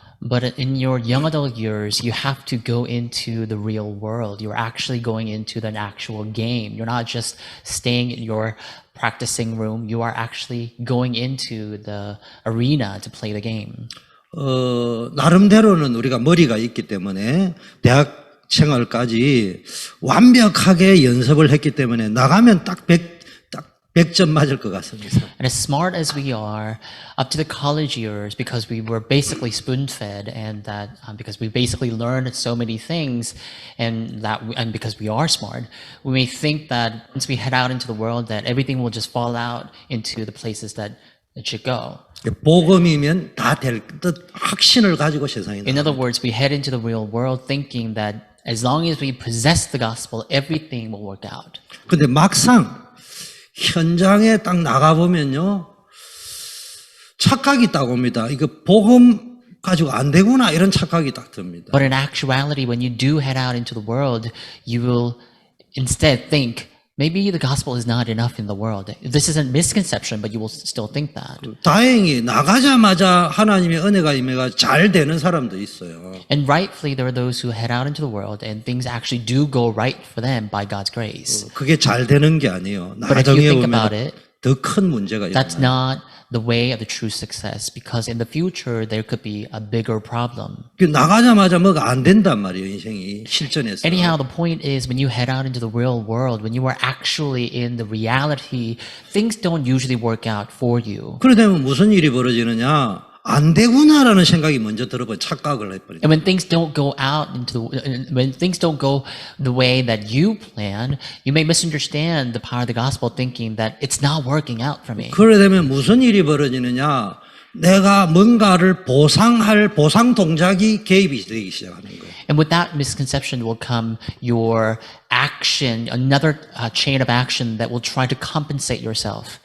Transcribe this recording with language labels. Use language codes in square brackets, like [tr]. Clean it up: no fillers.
[en] But in your young adult years, you have to go into the real world. You're actually going into the actual game. You're not just staying in your practicing room. You are actually going into the arena to play the game. [ko] 나름대로는 우리가 머리가 있기 때문에 대학 생활까지 완벽하게 연습을 했기 때문에 나가면 딱 100점 맞을 것 같습니다. [en] And as smart as we are, up to the college years, because we were basically spoon-fed, and that because we basically learned so many things, and because we are smart, we may think that once we head out into the world, that everything will just fall out into the places that it should go. [ko] 복음이면 다 될 듯 확신을 가지고 세상에 [en] In other [ko] 나갑니다. [en] words, we head into the real world thinking that as long as we possess the gospel, everything will work out. [ko] 근데 막상 현장에 딱 나가보면요, 착각이 딱 옵니다. 이거 복음 가지고 안 되구나, 이런 착각이 딱 듭니다. [en] But in actuality, when you do head out into the world, you will instead think Maybe the gospel is not enough in the world. This is a misconception, but you will still think that. [ko] 다행히 나가자마자 하나님의 은혜가 임해가 잘 되는 사람도 있어요. [en] And rightfully, there are those who head out into the world and things actually do go right for them by God's grace. [ko] 그게 잘 되는 게 아니에요. [en] But if you think about [ko] 보면 [en] it, [ko] 더 큰 문제가 [en] that's [ko] 일어나요. [en] not the way of the true success, because in the future, there could be a bigger problem. [ko] 나가자마자 뭐가 안 된단 말이에요, 인생이 실전에서. [en] Anyhow, the point is when you head out into the real world, when you are actually in the reality, things don't usually work out for you. [ko] 그러다면 무슨 일이 벌어지느냐? 안 되구나라는 생각이 먼저 들어버려 착각을 해버려요. [en] And when things don't go out when things don't go the way that you plan, you may misunderstand the power of the gospel, thinking that it's not working out for me. [ko] 그러다면 무슨 일이 벌어지느냐? 내가 뭔가를 보상할 보상 동작이 개입이 되기 시작하는 거예요. [en] And with that misconception will come your action, another chain of action that will try to compensate yourself.